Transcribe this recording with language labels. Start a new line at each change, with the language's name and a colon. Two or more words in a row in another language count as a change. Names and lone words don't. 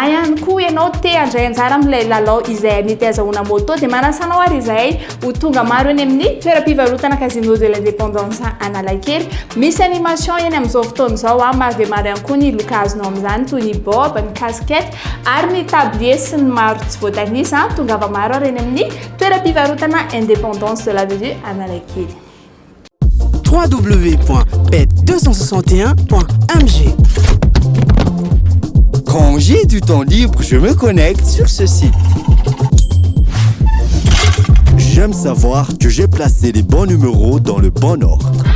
Malagasy: ihany koa ianao te andray anjara amin'ilay lalao izay mety azahoana moto dia manasanao ary izay ho tonga maro eny amin'ny toeram-pivarotana
French: casino de l'indépendance
Malagasy: Analakely misy animation eny amin'izao fotoana izao maro dia maro ihany koa ny loka azonao amin'izany toy ny bob ny casquette ary ny tablier sy ny maro tsy voatanisa tongava maro ary eny amin'ny toeram-pivarotana
French: indépendance de la rue
Malagasy: Analakely. www.bet261.mg.
French: Quand j'ai du temps libre, je me connecte sur ce site. J'aime savoir que j'ai placé les bons numéros dans le bon ordre.